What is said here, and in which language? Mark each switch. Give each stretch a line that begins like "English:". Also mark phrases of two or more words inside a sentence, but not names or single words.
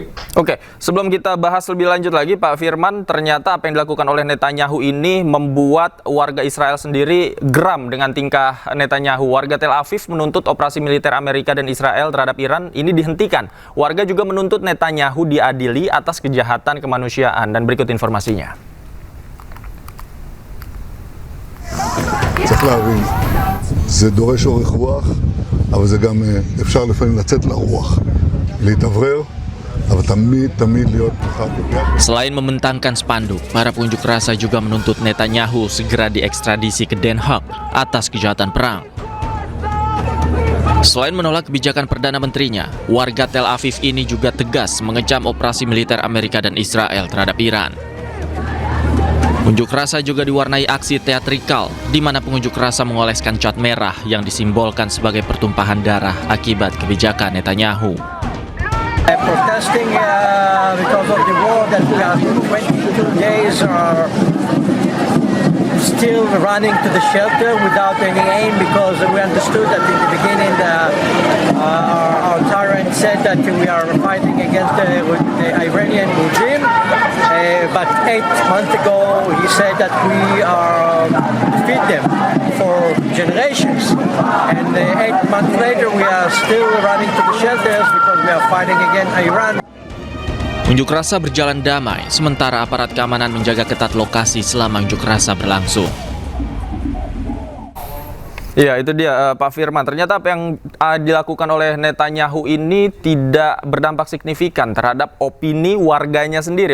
Indonesian: Oke, sebelum kita bahas lebih lanjut lagi, Pak Firman, ternyata apa yang dilakukan oleh Netanyahu ini membuat warga Israel sendiri geram dengan tingkah Netanyahu. Warga Tel Aviv menuntut operasi militer Amerika dan Israel terhadap Iran ini dihentikan. Warga juga menuntut Netanyahu diadili atas kejahatan kemanusiaan. Dan berikut informasinya.
Hebrew: צריך להבין, זה דורש אורך רוח, אבל זה גם אפשר לפעמים לצאת לרוח, להתאוורר, אבל תמיד להיות אחד.
Indonesian: Selain membentangkan spanduk, para pengunjuk rasa juga menuntut Netanyahu segera diekstradisi ke Den Haag atas kejahatan perang. Selain menolak kebijakan Perdana Menterinya, warga Tel Aviv ini juga tegas mengecam operasi militer Amerika dan Israel terhadap Iran. Unjuk rasa juga diwarnai aksi teatrikal, di mana pengunjuk rasa mengoleskan cat merah yang disimbolkan sebagai pertumpahan darah akibat kebijakan Netanyahu.
English: Protesting because of the war that we are 22 days still running to the shelter without any aim because we understood that in the beginning our tyrant said that we are fighting against the Iranian regime, but 8 months ago he said that we are defeat them for generations, and 8 months later we are still running to the shelters because we are fighting against Iran.
Indonesian: Unjuk rasa berjalan damai, sementara aparat keamanan menjaga ketat lokasi selama unjuk rasa berlangsung. Iya, itu dia Pak Firman. Ternyata apa yang dilakukan oleh Netanyahu ini tidak berdampak signifikan terhadap opini warganya sendiri.